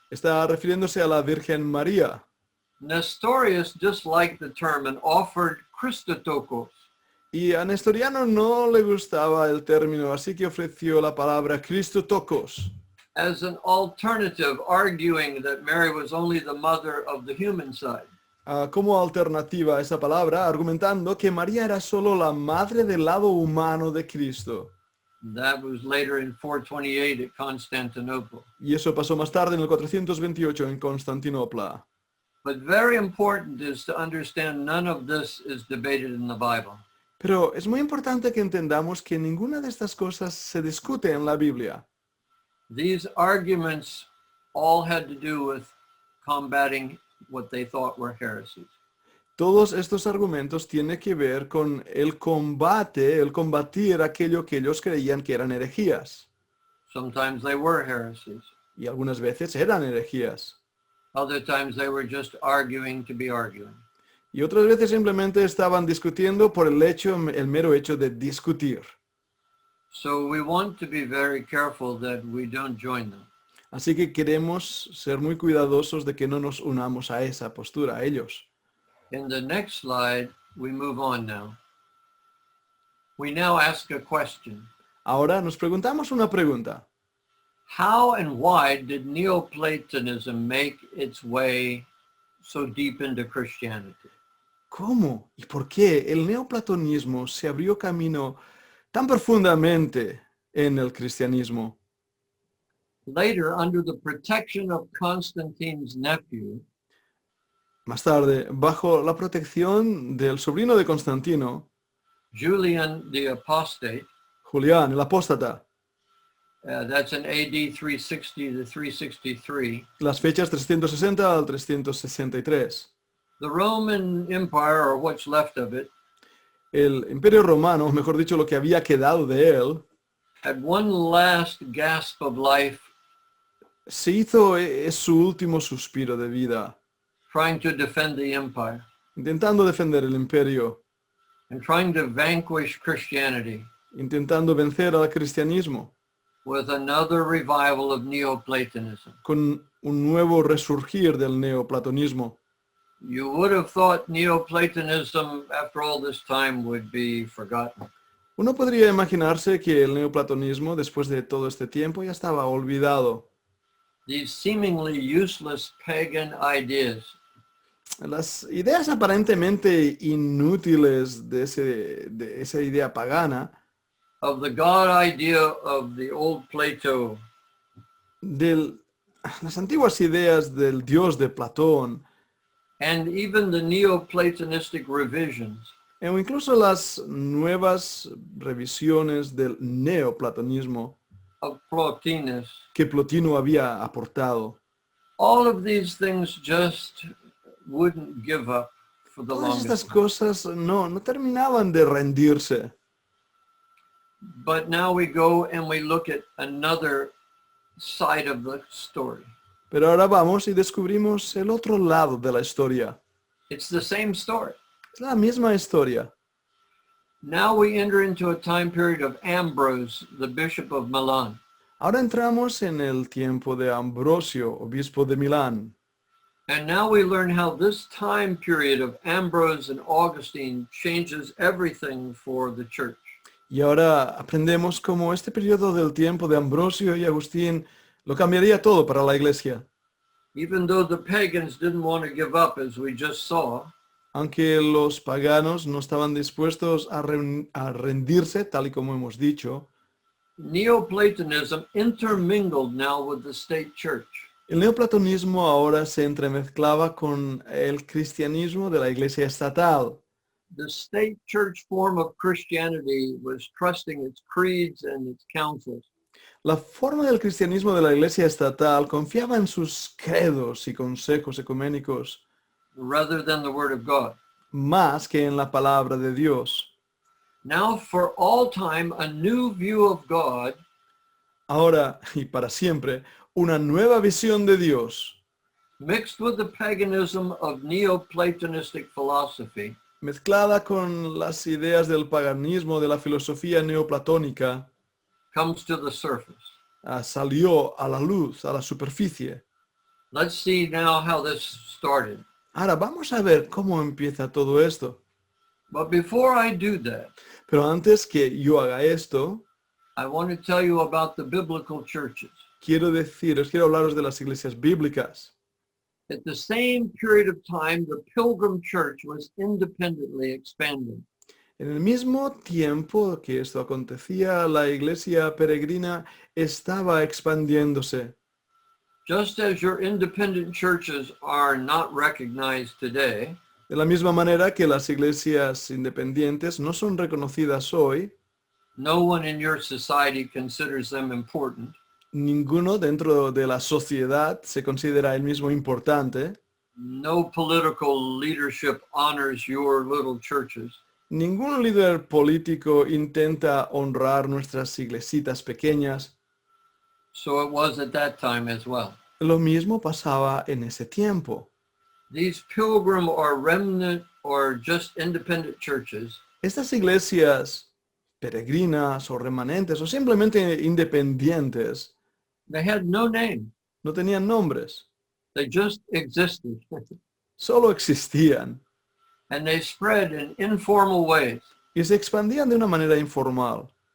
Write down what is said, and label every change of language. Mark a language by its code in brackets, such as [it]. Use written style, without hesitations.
[es] está refiriéndose a la Virgen María. [en] Nestorius disliked the term and offered Christotokos. [es] Y a Nestoriano no le gustaba el término, así que ofreció la palabra Christotokos. [en] as an alternative, arguing that Mary was only the mother of the human side. [es] Como alternativa a esa palabra, argumentando que María era solo la madre del lado humano de Cristo. [en] That was later in 428 at Constantinople. [es] Y eso pasó más tarde en el 428 en Constantinopla. [en] But very important is to understand none of this is debated in the Bible. [es] Pero es muy importante que entendamos que ninguna de estas cosas se discute en la Biblia. [en] These arguments all had to do with combating what they thought were heresies. [es] Todos estos argumentos tienen que ver con el combate, el combatir aquello que ellos creían que eran herejías. [en] Sometimes they were heresies. [es] Y algunas veces eran herejías. [en] Other times they were just arguing to be arguing. [es] Y otras veces simplemente estaban discutiendo por el mero hecho de discutir. [en] So we want to be very careful that we don't join them. [es] Así que queremos ser muy cuidadosos de que no nos unamos a esa postura, a ellos. [en] In the next slide, we move on now. We now ask a question. [es] Ahora nos preguntamos una pregunta. [en] How and why did Neoplatonism make its way so deep into Christianity? [es] ¿Cómo y por qué el neoplatonismo se abrió camino tan profundamente en el cristianismo? [en] Later, under the protection of Constantine's nephew, [es] Más tarde, bajo la protección del sobrino de Constantino, [en] Julian the Apostate, [es] Julián el apóstata, [en] that's in AD 360 to 363, [es] las fechas 360 al 363. [en] the Roman Empire, or what's left of it, [es] El Imperio Romano, mejor dicho, lo que había quedado de él, [en] had one last gasp of life [es] se hizo su último suspiro de vida, [en] trying to defend the empire [es] intentando defender el imperio, [en] and trying to vanquish Christianity [es] intentando vencer al cristianismo, [en] with another revival of Neoplatonism. [es] con un nuevo resurgir del neoplatonismo. [en] You would have thought Neoplatonism, after all this time, would be forgotten. [es] Uno podría imaginarse que el neoplatonismo, después de todo este tiempo, ya estaba olvidado. [en] These seemingly useless pagan ideas [es] Las ideas aparentemente inútiles de esa idea pagana, [en] of the God idea of the old Plato, [es] las antiguas ideas del Dios de Platón, [en] and even the Neoplatonistic revisions [es] o incluso las nuevas revisiones del neoplatonismo [en] of Plotinus, [es] que Plotino había aportado. [en] all of these things just wouldn't give up for the [es] Todas estas [en] longest. [es] cosas no terminaban de rendirse. [en] But now we go and we look at another side of the story. [es] Pero ahora vamos y descubrimos el otro lado de la historia. [en] It's the same story. [es] Es la misma historia. [en] Now we enter into a time period of Ambrose, the Bishop of Milan. [es] Ahora entramos en el tiempo de Ambrosio, obispo de Milán. [en] And now we learn how this time period of Ambrose and Augustine changes everything for the church. [es] Y ahora aprendemos cómo este periodo del tiempo de Ambrosio y Agustín lo cambiaría todo para la iglesia. [en] Even though the pagans didn't want to give up, as we just saw, [es] Aunque los paganos no estaban dispuestos a rendirse, tal y como hemos dicho, [en] Neoplatonism intermingled now with the state church. [es] el neoplatonismo ahora se entremezclaba con el cristianismo de la iglesia estatal. [en] The state church form of Christianity was trusting its creeds and its councils. [es] La forma del cristianismo de la iglesia estatal confiaba en sus credos y consejos ecuménicos [en] rather than the word of God. [es] más que en la palabra de Dios. [en] Now for all time, a new view of God [es] Ahora y para siempre, una nueva visión de Dios, [en] mixed with the paganism of Neoplatonistic philosophy [es] mezclada con las ideas del paganismo de la filosofía neoplatónica, [en] comes to the surface. [es] salió a la luz, a la superficie. [en] Let's see now how this started. [es] Ahora vamos a ver cómo empieza todo esto. [en] But before I do that, [es] Pero antes que yo haga esto, [en] I want to tell you about the biblical churches. [es] quiero hablaros de las iglesias bíblicas. [en] At the same period of time, the Pilgrim Church was independently expanding. [es] En el mismo tiempo que esto acontecía, la iglesia peregrina estaba expandiéndose. [en] Just as your independent churches are not recognized today, [es] De la misma manera que las iglesias independientes no son reconocidas hoy, [en] no one in your society considers them important. [es] ninguno dentro de la sociedad se considera el mismo importante, [en] No political leadership honors your little churches. [es] ningún líder político intenta honrar nuestras iglesitas pequeñas. [en] So it was at that time as well. [es] Lo mismo pasaba en ese tiempo. [en] These pilgrim or remnant or just independent churches [es] Estas iglesias peregrinas o remanentes o simplemente independientes [en] they had no name. [es] no tenían nombres, [en] They just existed. [es] solo existían [en] And they spread in informal ways. [es] y se expandían de una manera informal.